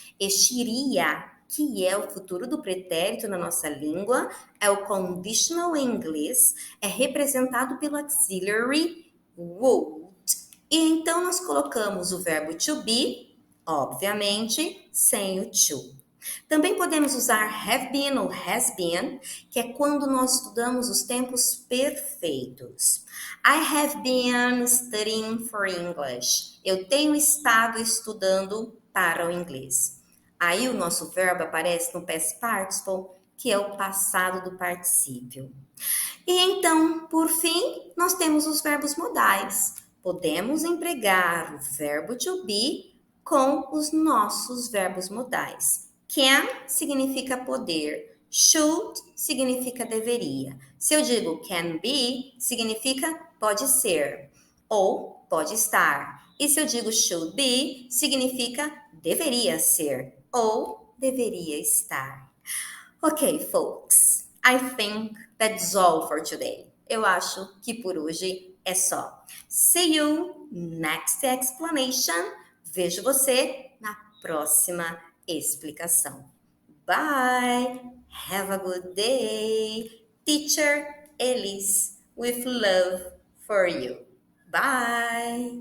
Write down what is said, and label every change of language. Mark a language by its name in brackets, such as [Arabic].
[Portuguese] Este iria, que é o futuro do pretérito na nossa língua, é o conditional em inglês, é representado pelo auxiliary would. E então nós colocamos o verbo to be, obviamente, sem o to. Também podemos usar have been ou has been, que é quando nós estudamos os tempos perfeitos. [English] I have been studying for English. [Portuguese] Eu tenho estado estudando para o inglês. Aí o nosso verbo aparece no past participle, que é o passado do particípio. E então, por fim, nós temos os verbos modais. Podemos empregar o verbo to be com os nossos verbos modais. Can significa poder. Should significa deveria. Se eu digo can be, significa pode ser ou pode estar. E se eu digo should be, significa deveria ser ou deveria estar. [English] Ok, folks. I think that's all for today. [Portuguese] Eu acho que por hoje é só. [English] See you next explanation. [Portuguese] Vejo você na próxima explicação. [English] Bye. Have a good day. Teacher Elise with love for you. Bye.